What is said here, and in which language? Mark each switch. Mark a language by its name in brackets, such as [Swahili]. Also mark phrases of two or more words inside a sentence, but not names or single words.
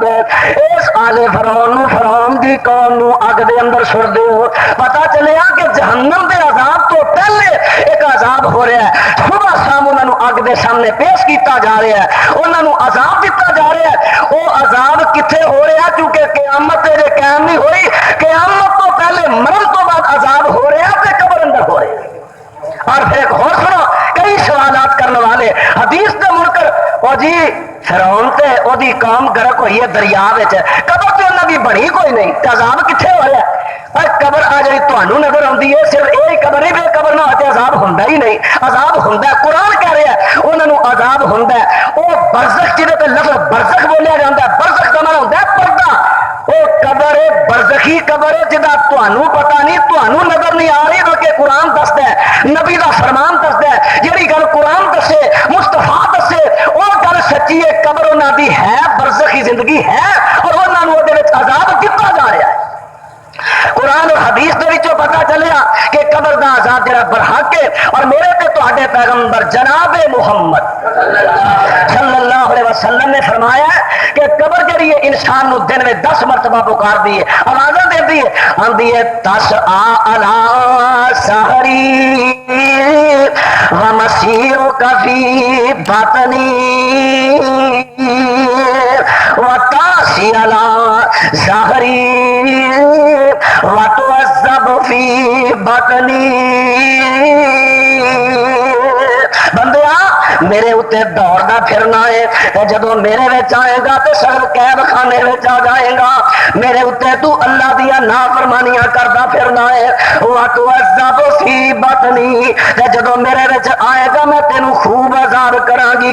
[Punjabi] اس آل فرعون فرعون دی قوم نو اگ دے اندر چھڑ دیو۔ پتہ چلیا کہ جہنم دے عذاب تو پہلے ایک عذاب ہو رہا ہے، صبح شام انہاں نو اگ دے سامنے پیش کیتا جا رہا ہے، انہاں نو عذاب دتا جا رہا ہے۔ وہ عذاب کتنے ہو رہا ہے؟ کیونکہ قیامت تے قائم نہیں ہوئی، قیامت تو پہلے مرن تو بعد عذاب ہو رہا ہے تے قبر اندر ہو رہا ہے۔ اور پھر ایک اور سنو، کئی سوالات کرنے والے حدیث دے منکر او جی فرعون تے او دی قوم غرق ہوئی ہے دریا وچ، قبر تے انہاں دی بنی کوئی نہیں، تے عذاب کتنے ہو رہا ہے؟ اور قبر آ جی تانوں نظر آندی ہے، صرف یہ قبر ہی بے قبر نہ ہوتے عذاب ہوندا ہی نہیں، عذاب ہوندا ہے۔ قرآن کہہ رہا ہے انہاں نو عذاب ہوندا ہے۔ او برزخ جہدے تے لفظ برزخ بولیا جاندا ہے، برزخ دا معنی ہوندا ہے پردہ۔ او قبر ہے برزخی قبر ہے جدا تانوں پتہ نہیں، تانوں نظر نہیں آ رہی، بلکہ قرآن دسدا ہے، نبی دا فرمان دسدا ہے، جہڑی گل قرآن دسے مصطفیٰ دسے او گل سچی ہے، قبر انہاں دی ہے، برزخی زندگی ہے اور انہاں نو دے وچ عذاب دتا جا رہا ہے۔ قرآن اور حدیث دے وچوں پتہ چلیا کہ قبر دا عذاب جڑا برحق ہے۔ اور میرے تے تہاڈے پیغمبر جناب محمد [Arabic] صلی اللہ علیہ وسلم [Punjabi] نے فرمایا کہ قبر جڑی ہے انسان نو دن میں 10 مرتبہ پکار دی ہے، آوازاں دیندی ہے، آندی ہے [Arabic] تسعى علی سحری ومسیرک فی بطنی وتعصی علی ظہری وتعذب فی بطنی۔ [Punjabi] بندیا میرے اتنے دوڑنا پھرنا ہے، جدو میرے وچ آئے گا تو سب قید خانے وچ آ جائے گا، میرے اتنے تو اللہ دیا نافرمانیاں کردا پھرنا ہے۔ [Arabic] وتعذب فی بطنی، [Punjabi] جدو میرے وچ آئے گا میں تینوں خوب عذاب کراں گی۔